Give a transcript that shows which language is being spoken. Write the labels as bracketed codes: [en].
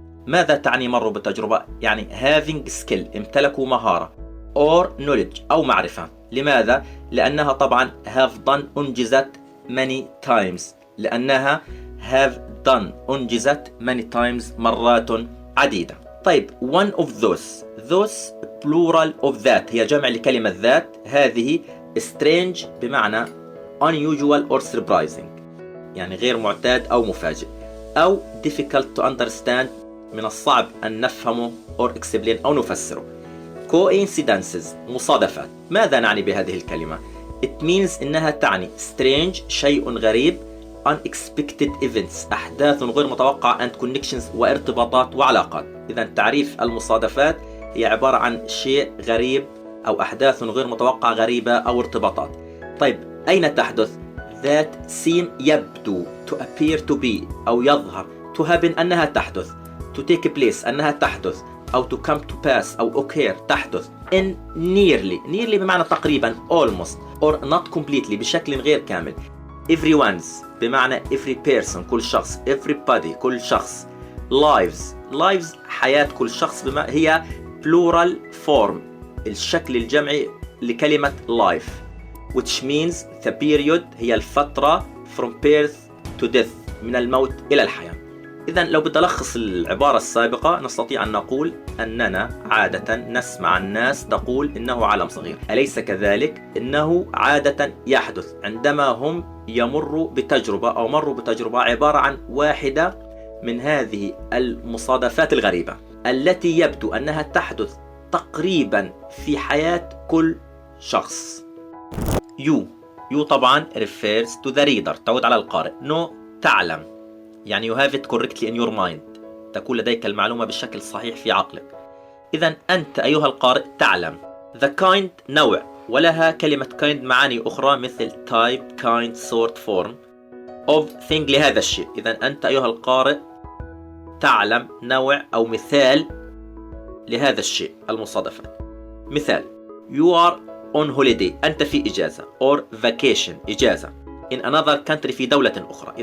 [ar] ماذا تعني مروا بتجربة؟ يعني [en] having skill [ar] امتلكوا مهارة [en] or knowledge [ar] أو معرفة. لماذا؟ لأنها طبعا [en] have done [ar] أنجزت [en] many times [ar] لأنها [en] have done [ar] أنجزت [en] many times [ar] مرات عديدة. طيب [en] one of those plural of that [ar] هي جمع لكلمة ذات. هذه [en] strange [ar] بمعنى [en] unusual or surprising [ar] يعني غير معتاد أو مفاجئ أو [en] difficult to understand [ar] من الصعب أن نفهمه [en] or explain [ar] أو نفسره. [en] coincidences [ar] مصادفات. ماذا نعني بهذه الكلمة؟ [en] it means [ar] إنها تعني [en] strange [ar] شيء غريب [en] unexpected events [ar] أحداث غير متوقعة [en] and connections [ar] وارتباطات وعلاقات. إذا تعريف المصادفات هي عبارة عن شيء غريب أو أحداث غير متوقعة غريبة أو ارتباطات. طيب أين تحدث؟ [en] that seem [ar] يبدو [en] to appear to be [ar] أو يظهر [en] to happen [ar] أنها تحدث [en] to take place [ar] أنها تحدث أو [en] to come to pass أو occur [ar] تحدث [en] in nearly [ar] بمعنى تقريبا [en] almost or not completely [ar] بشكل غير كامل. [en] everyone's [ar] بمعنى [en] every person [ar] كل شخص [en] everybody [ar] كل شخص. [en] lives [ar] حياة كل شخص بما هي [en] plural form [ar] الشكل الجمعي لكلمة [en] life which means the period [ar] هي الفترة [en] from birth to death [ar] من الموت إلى الحياة. إذن لو بدي ألخص العبارة السابقة نستطيع أن نقول أننا عادة نسمع الناس تقول إنه عالم صغير. أليس كذلك؟ إنه عادة يحدث عندما هم يمروا بتجربة أو مروا بتجربة عبارة عن واحدة من هذه المصادفات الغريبة التي يبدو أنها تحدث تقريبا في حياة كل شخص. [en] you [ar] طبعا [en] refers to the reader [ar] تعود على القارئ. [en] no [ar] تعلم يعني [en] you have it correctly in your mind [ar] تكون لديك المعلومة بالشكل الصحيح في عقلك. إذن أنت أيها القارئ تعلم. [en] the kind [ar] نوع ولها كلمة [en] kind [ar] معاني أخرى مثل [en] type kind sort form of thing [ar] لهذا الشيء. إذن أنت أيها القارئ تعلم نوع أو مثال لهذا الشيء المصادفات. مثال [en] you are on holiday [ar] أنت في إجازة [en] or vacation [ar] إجازة [en] in another country [ar] في دولة أخرى.